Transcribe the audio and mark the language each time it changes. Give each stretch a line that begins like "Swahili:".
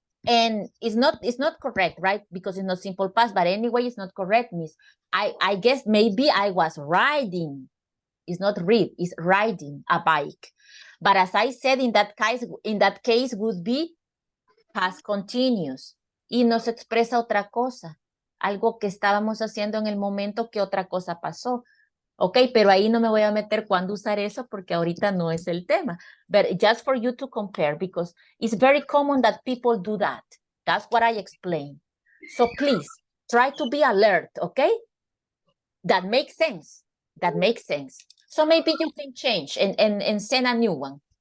English: And it's not correct, right? Because it's not simple past, but anyway, it's not correct, Miss. I guess maybe I was riding. It's not read, it's riding a bike. But as I said, in that case would be past continuous.
Spanish: Y nos expresa otra cosa. Algo que estábamos haciendo en el momento que otra cosa pasó. Ok, pero ahí no me voy a meter cuándo usar eso porque ahorita no es el tema.
English: But just for you to compare, because it's very common that people do that. That's what I explained. So please, try to be alert, okay? That makes sense. That makes sense. So maybe you can change and send a new one.